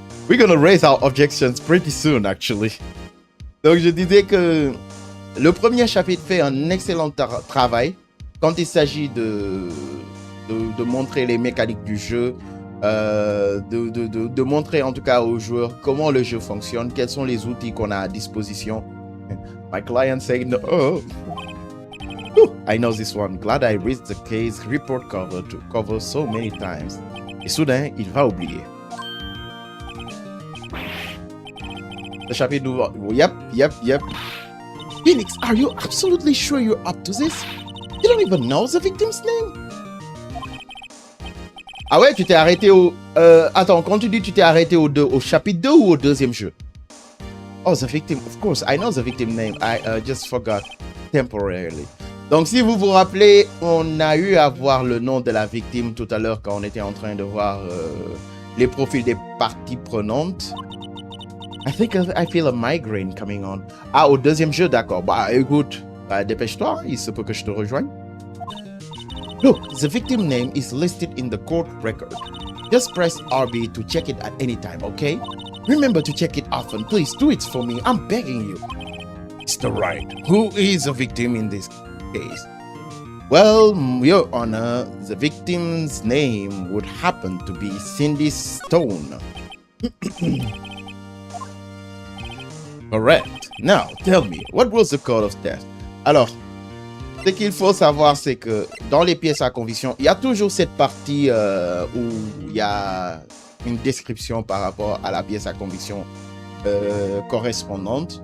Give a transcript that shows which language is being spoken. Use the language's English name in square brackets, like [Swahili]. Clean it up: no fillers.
[English] We're gonna raise our objections pretty soon, actually. [French] Donc, je disais que le premier chapitre fait un excellent travail quand il s'agit de montrer les mécaniques du jeu, de montrer en tout cas aux joueurs comment le jeu fonctionne, quels sont les outils qu'on a à disposition. [English] My client said, no. Oh. I know this one. Glad I read the case report cover so many times. [French] Et soudain, il va oublier. Le chapitre d'ouvre. [English] Yep. Phoenix, are you absolutely sure you're up to this? You don't even know the victim's name? [French] Ah ouais, tu t'es arrêté au... attends, quand tu dis tu t'es arrêté au chapitre 2 ou au deuxième jeu? [English] Oh, the victim. Of course, I know the victim name. I just forgot temporarily. [French] Donc, si vous vous rappelez, on a eu à voir le nom de la victime tout à l'heure quand on était en train de voir les profils des parties prenantes. [English] I think I feel a migraine coming on. [French] Ah, au deuxième jeu, d'accord. Bah, écoute, dépêche-toi, il se peut que je te rejoigne. [English] Look, the victim name is listed in the court record. Just press RB to check it at any time, okay? Remember to check it often. Please do it for me. I'm begging you. Mr. Wright, who is the victim in this case? Well, Your Honor, the victim's name would happen to be Cindy Stone. Correct. Now, tell me, what was the cause of death? [French] Alors, ce qu'il faut savoir, c'est que dans les pièces à conviction, il y a toujours cette partie où il y a une description par rapport à la pièce à conviction correspondante.